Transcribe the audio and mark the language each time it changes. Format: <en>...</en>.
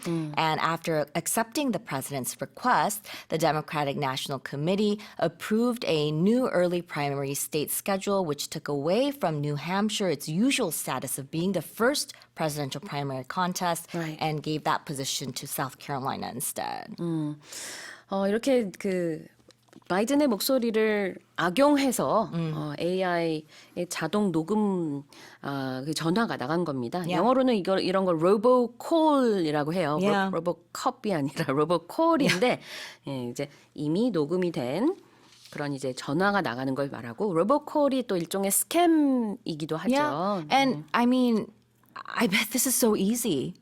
<en>And after accepting the president's request, the Democratic National Committee approved a new early primary state schedule, which took away from New Hampshire its usual status of being the first presidential primary contest and gave that position to South Carolina instead.</en> <ko>이렇게 바이든의 목소리를 악용해서 AI의 자동 녹음 그 전화가 나간 겁니다. 영어로는 이런 걸 로보콜이라고 해요. 로보컵이 아니라 로보콜인데 이제 이미 녹음이 된 그런 이제 전화가 나가는 걸 말하고 로보콜이 또 일종의 스캠이기도 하죠.</ko> <en>Yeah. And I mean, I bet this is so easy.</en>